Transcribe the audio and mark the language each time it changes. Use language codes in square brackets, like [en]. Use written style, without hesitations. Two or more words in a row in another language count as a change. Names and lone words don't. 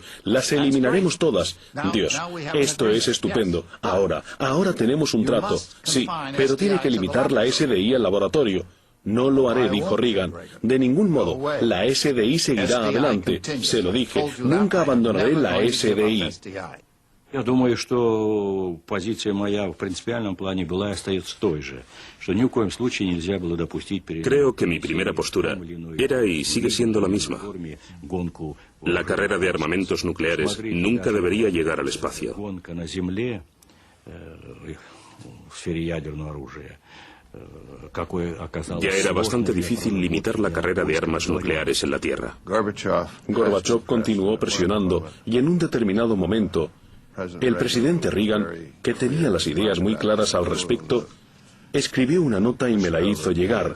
[es] Las eliminaremos todas. Dios, esto es estupendo. Ahora tenemos un trato. Sí, pero tiene que limitar la SDI al laboratorio. No lo haré, dijo Reagan. De ningún modo. La SDI seguirá adelante. Se lo dije. Nunca abandonaré la SDI. [ru] Я думаю, что позиция моя в принципиальном плане была и остается той же, что ни в коем случае нельзя было допустить [es] Creo que mi primera postura era y sigue siendo la misma. La carrera de armamentos nucleares nunca debería llegar al espacio. [ru] гонка на земле в сфере ядерного оружия. [es] Ya era bastante difícil limitar la carrera de armas nucleares en la Tierra. Gorbachev continuó presionando y en un determinado momento el presidente Reagan, que tenía las ideas muy claras al respecto, escribió una nota y me la hizo llegar.